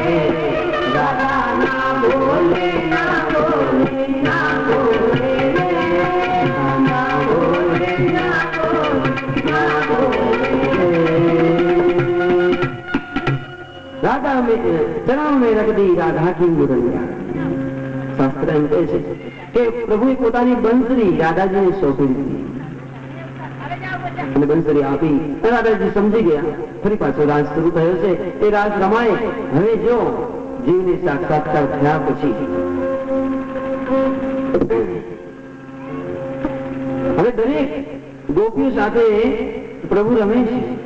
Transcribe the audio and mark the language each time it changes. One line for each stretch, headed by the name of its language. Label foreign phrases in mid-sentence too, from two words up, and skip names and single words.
Hindi: राधा ना बोले ना बोले ना बोले ना बोले ना बोले ना बोले. राधा में चरण में रख दी राधा की मुरलिया.
Gujarati: शास्त्र એમ કહે છે કે પ્રભુએ પોતાની બંસરી રાધાજીને સોંપી દીધી અને બંસરી આપી. રાધાજી સમજી ગયા ફરી પાછો રાસ શરૂ થયો છે. એ રાસ રમાય. હવે જો જીવને સાક્ષાત્કાર થયા પછી હવે દરેક ગોપીઓ સાથે પ્રભુ રમે છે.